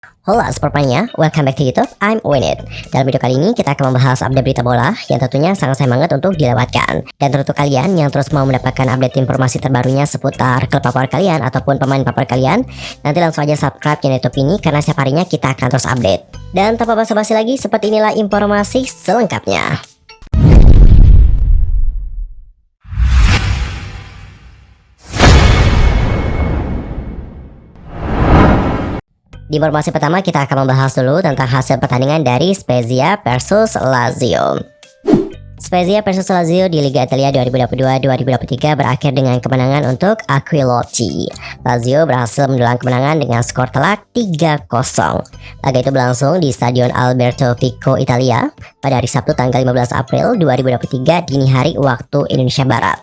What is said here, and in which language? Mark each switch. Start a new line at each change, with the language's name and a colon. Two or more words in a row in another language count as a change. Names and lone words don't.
English: Halo Sportmania, welcome back to YouTube, I'm Winit.
Indonesian: Dalam video kali ini kita akan membahas update berita bola yang tentunya sangat sayang banget untuk dilewatkan. Dan untuk kalian yang terus mau mendapatkan update informasi terbarunya seputar klub favorit kalian ataupun pemain favorit kalian, nanti langsung aja
English: subscribe channel
Indonesian: YouTube ini karena setiap harinya kita akan terus update. Dan tanpa basa-basi lagi, seperti inilah informasi selengkapnya. Di informasi pertama kita akan membahas dulu tentang hasil pertandingan dari Spezia versus Lazio. Spezia versus Lazio di Liga Italia 2022-2023 berakhir dengan kemenangan untuk Aquilocci. Lazio berhasil mendulang kemenangan dengan skor telak 3-0. Laga itu berlangsung di Stadion Alberto Fico, Italia pada hari Sabtu tanggal 15 April 2023 dini hari waktu Indonesia Barat.